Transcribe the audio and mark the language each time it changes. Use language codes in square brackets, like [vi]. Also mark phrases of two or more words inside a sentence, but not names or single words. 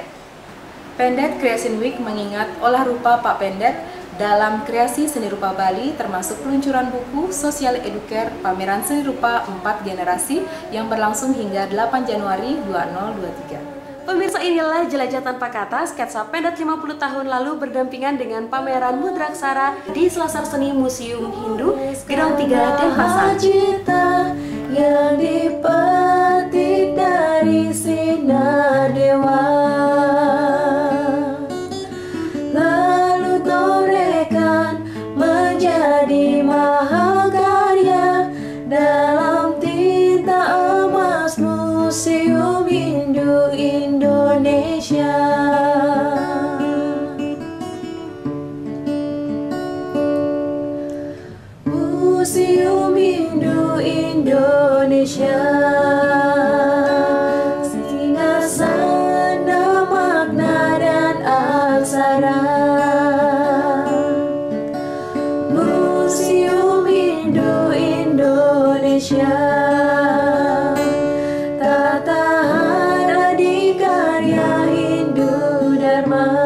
[id] Pendet Creation Week mengingat olah rupa Pak Pendet dalam kreasi seni rupa Bali, termasuk peluncuran buku Sosial Educare Pameran Seni Rupa 4 Generasi yang berlangsung hingga 8 Januari 2023. Pemirsa, inilah jelajah tanpa kata sketsa Pendet 50 tahun lalu berdampingan dengan pameran Mudraksara di Selasar Seni Museum Hindu, Gedong 3, Denpasar. Cita yang dipetik dari sinar dewa, lalu gorekan menjadi mahakarya dalam tinta emas Museum Hindu Indonesia. Museum Hindu Indonesia, singasana makna dan aksara. Museum Hindu Indonesia, tata adikarya Hindu Dharma.